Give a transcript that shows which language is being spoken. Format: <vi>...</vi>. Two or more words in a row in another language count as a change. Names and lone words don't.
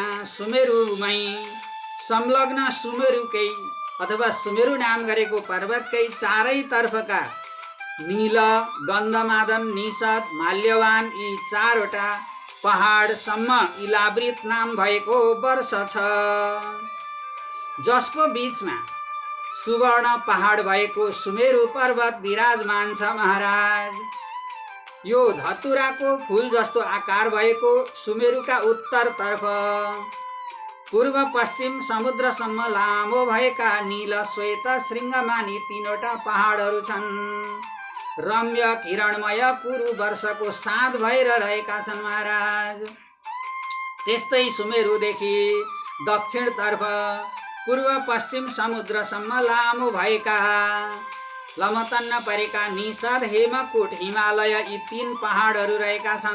<ne>सुमेरुमै संलग्न सुमेरुकै अथवा सुमेरु नाम गरेको पर्वतकै चारैतर्फका नील, गन्धमादन, निषद, माल्यवान यी 4वटा पहाडसम्म इलावृत नाम भएको वर्ष छ, जसको बीचमा सुवर्ण पहाड भएको सुमेरु पर्वत विराजमान छ। महाराज यो धतुराको फूल जस्तो आकार भएको सुमेरुका उत्तरतर्फ पूर्व पश्चिम समुद्रसम्म लामो भएका नील श्वेत श्रृङ्गमानी 3वटा पहाडहरू छन्। रम्य किरणमय कुरु वर्षको साथ भएर रहेका छन्। महाराज त्यस्तै सुमेरुदेखि दक्षिणतर्फ पूर्व पश्चिम समुद्रसम्म लामो भएका लमतन्न परेका निषद, हेमकुट, हिमालय यी 3 पहाडहरू रहेका छन्।</ne>